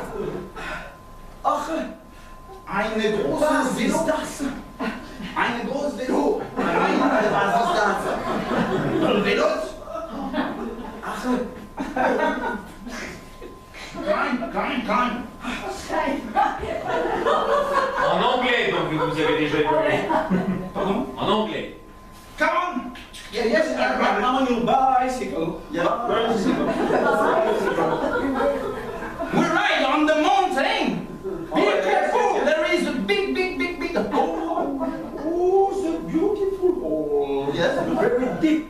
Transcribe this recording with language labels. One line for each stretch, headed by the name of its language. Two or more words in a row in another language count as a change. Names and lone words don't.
German: Ach, eine große Distanz. Eine große Velo. Nein, was ist das? Ein Velo? Ach, kein.
French: En anglais, donc vous avez déjà évolué. Pardon? En anglais.
English: Come on. Yeah, yes, I'm on your bicycle. Yeah, bicycle. We ride on the mountain. Be careful. There is a big hole. Oh, the beautiful hole. Yes, very deep.